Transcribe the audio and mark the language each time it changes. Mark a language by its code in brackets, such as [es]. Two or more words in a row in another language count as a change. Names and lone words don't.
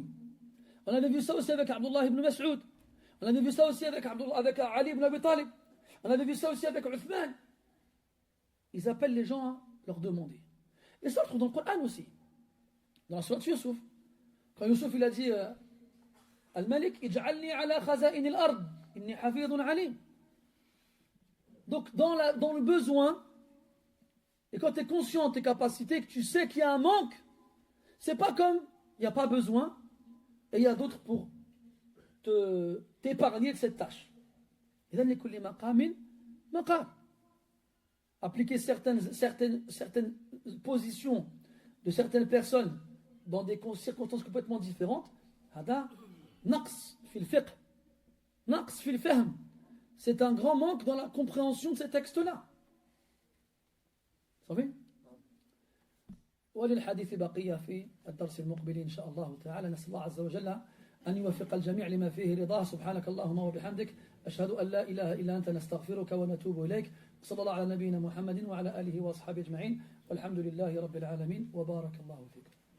[fr] On avait vu ça aussi avec Abdullah ibn Mas'ud. On avait vu ça aussi avec Ali ibn Abi Talib. On avait vu ça aussi avec Uthman. Ils appellent les gens à leur demander. Et ça, on le trouve dans le Coran aussi. Dans la sourate Yusuf. Quand Yusuf il a dit Al-Malik, [ar] اجعلني على خزائن الأرض إني حفيظ عليم. [fr] Donc, dans le besoin, et quand tu es conscient de tes capacités, que tu sais qu'il y a un manque, c'est pas comme il n'y a pas besoin, et il y a d'autres pour t'épargner de cette tâche. Et là, [ar] لكل مقام مقام. [fr] Appliquer certaines positions de certaines personnes dans des circonstances complètement différentes, [ar] هذا نقص في الفقه، نقص في الفهم. [fr] C'est un grand manque dans la compréhension de ces textes-là. Vous savez? [ar] وللحديث بقية في الدرس المقبل إن شاء الله تعالى. نسأل الله عز وجل أن يوفق الجميع لما فيه رضاه. سبحانك اللهم وبحمدك أشهد أن لا إله إلا أنت نستغفرك ونتوب إليك. صلى الله على نبينا محمد وعلى آله وأصحابه أجمعين والحمد لله رب العالمين وبارك الله فيكم.